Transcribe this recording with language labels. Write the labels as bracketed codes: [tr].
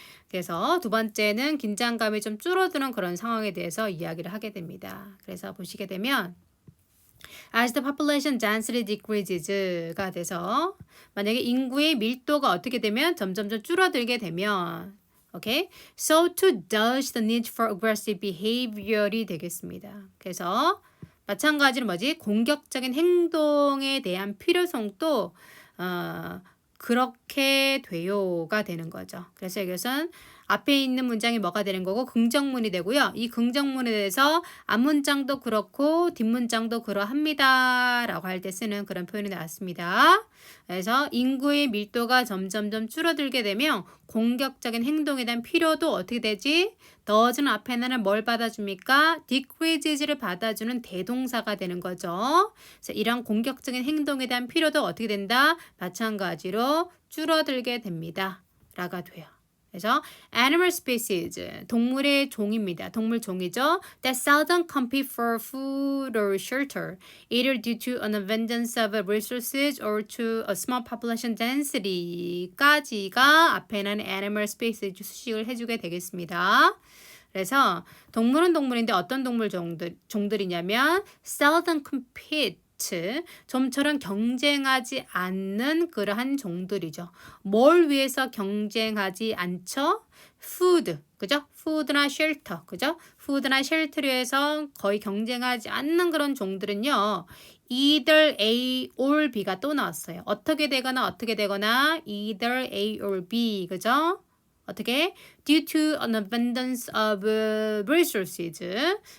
[ko] 그래서 두 번째는 긴장감이 좀 줄어드는 그런 상황에 대해서 이야기를 하게 됩니다. 그래서 보시게 되면 [en] as the population density decreases [ko] 가 돼서 만약에 인구의 밀도가 어떻게 되면 점점점 줄어들게 되면 okay? [en] So too does the need for aggressive behavior [ko] 이 되겠습니다. 그래서 마찬가지로 공격적인 행동에 대한 필요성도 그렇게 돼요가 되는 거죠. 그래서 여기서는 앞에 있는 문장이 뭐가 되는 거고 긍정문이 되고요. 이 긍정문에 대해서 앞문장도 그렇고 뒷문장도 그러합니다 라고 할 때 쓰는 그런 표현이 나왔습니다. 그래서 인구의 밀도가 점점점 줄어들게 되면 공격적인 행동에 대한 필요도 어떻게 되지? does는 앞에는 뭘 받아줍니까? decreases를 받아주는 대동사가 되는 거죠. 그래서 이런 공격적인 행동에 대한 필요도 어떻게 된다? 마찬가지로 줄어들게 됩니다. 라가 돼요. 그래서 animal species, 동물의 종입니다. 동물 종이죠. [en] That seldom compete for food or shelter, either due to an abundance of resources or to a small population density [ko] 까지가 앞에는 animal species 수식을 해주게 되겠습니다. 그래서 동물은 동물인데 어떤 동물 종들이냐면 [en] seldom compete [ko] 좀처럼 경쟁하지 않는 그러한 종들이죠. 뭘 위해서 경쟁하지 않죠? food, 그죠? food나 shelter, 그죠? food나 shelter를 위해서 거의 경쟁하지 않는 그런 종들은요. [en] either A or B [ko] 가 또 나왔어요. 어떻게 되거나 either A or B, 그죠? 어떻게? [en] due to an abundance of resources.